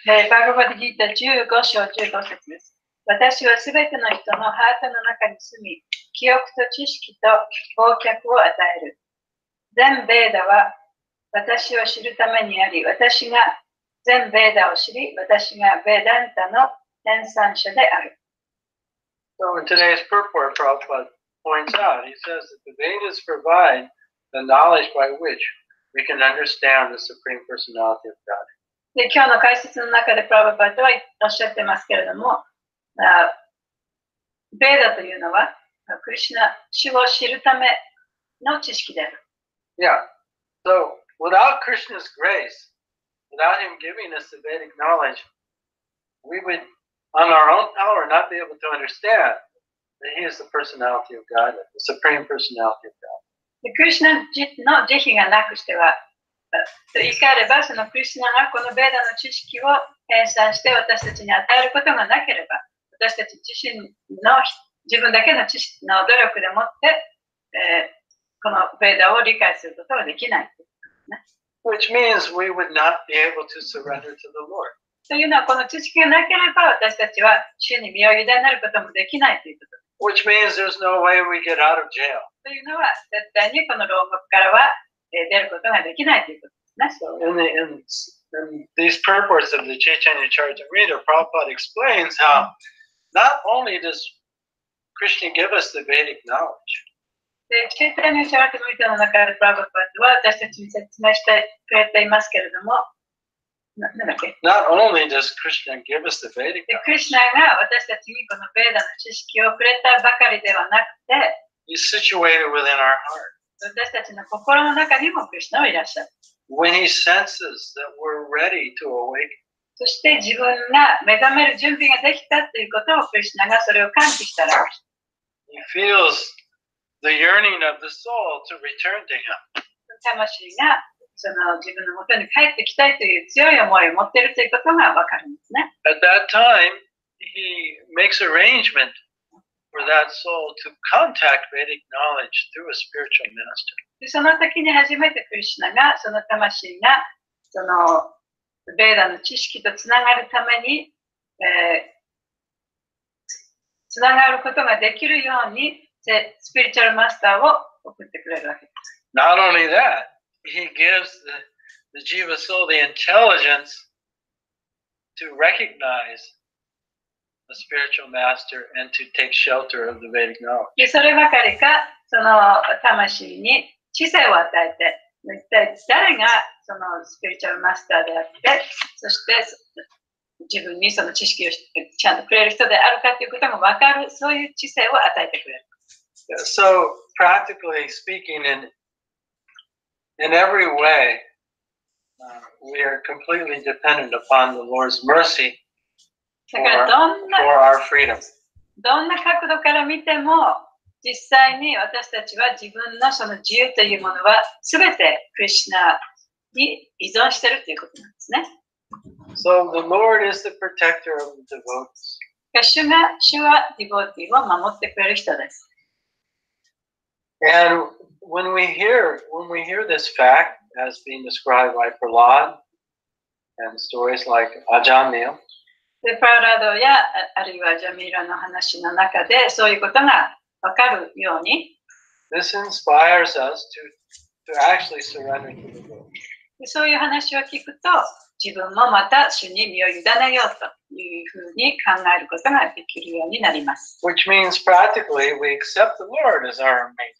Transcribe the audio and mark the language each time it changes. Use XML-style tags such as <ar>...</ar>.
<ja>バガバドギータ15章15節です。私はすべての人のハートの中に住み、記憶と知識と忘却を与える。全ベーダは私を知るためにあり、私が全ベーダを知り、私がベーダンタの編纂者である。</ja> <en>So in today's purport, Prabhupada points out, he says that the Vedas provide the knowledge by which we can understand the Supreme Personality of God.</en> <ja>で、今日の解説の中でプラバパトはおっしゃってますけれども、ベーダというのは、クリシュナ、主を知るための知識である。</ja> <en>Yeah. So without Krishna's grace, without him giving us the Vedic knowledge, we would, on our own power, not be able to understand that he is the personality of God, the Supreme Personality of God.</en> <ja>クリシュナの慈悲がなくしては、言い換えれば、そのクリシュナがこのベーダの知識を編纂して私たちに与えることがなければ、私たち自身の自分だけの知識の努力でもって、このベーダを理解することができない。</ja> <en>Which means we would not be able to surrender to the Lord.</en> <ja>というのは、この知識がなければ私たちは主に身を委ねることもできないということ。</ja> <en>Which means there's no way we get out of jail.</en> <ja>というのは、絶対にこの牢獄からは出ることができないということですね。</ja> <en>In these purports of the Chaitanya Charitamrita, Prabhupada explains how not only does Krishna give us the Vedic knowledge,</en> <ja>で、チェイタニア・チャラティムリタの中でプラバパトは私たちに説明してくれていますけれども、なんだっけ</ja> <en>not only does Krishna give us the Vedic</en> <ja>で、クリシュナが私たちにこのベーダの知識をくれたばかりではなくて、</ja> <en>He's situated within our heart.</en> <ja>私たちの心の中にもクリシュナはいらっしゃる。</ja> <en>When he senses that we're ready to awaken,</en> <ja>そして自分が目覚める準備ができたということをクリシュナがそれを感知したら、</ja> <en>he feels the yearning of the soul to return to him.</en> <ja>魂がその自分の元に帰ってきたいという強い思いを持っているということがわかるんですね。</ja> <en>At that time, he makes arrangement for that soul to contact Vedic knowledge through a spiritual master.</en> <ja>でその時に初めてクリシュナがその魂がそのベーダの知識とつながるために、つながることができるようにスピリチュアルマスターを送ってくれるわけです。</ja> <en>Not only that, he gives the Jiva soul the intelligence to recognize a spiritual master and to take shelter of the Vedic knowledge.</en> <ja>でそればかりか、その魂に知性を与えて、一体誰がそのスピリチュアルマスターであって、そして自分にその知識をちゃんとくれる人であるかということが分かる、そういう知性を与えてくれる。</ja> <en>So, practically speaking, in every way, we are completely dependent upon the Lord's mercy for our freedom.</en> <ja>どんな角度から見ても、実際に私たちは自分のその自由というものは全てクリシュナに依存しているということなんですね。</ja> <en>So the Lord is the protector of the devotees.</en> <ja>主はディボティを守ってくれる人です。</ja> <en>And when we hear this fact as being described by Prahlad and stories like Ajamil,</en> <ja>でプララドやあるいはジャミーラの話の中でそういうことが分かるように、</ja> <en>this inspires us to actually surrender to the Lord.</en> <ja>そういう話を聞くと、自分もまた主に身を委ねようというふうに考えることができるようになります。</ja> <en>Which means practically we accept the Lord as our maintainer.</en>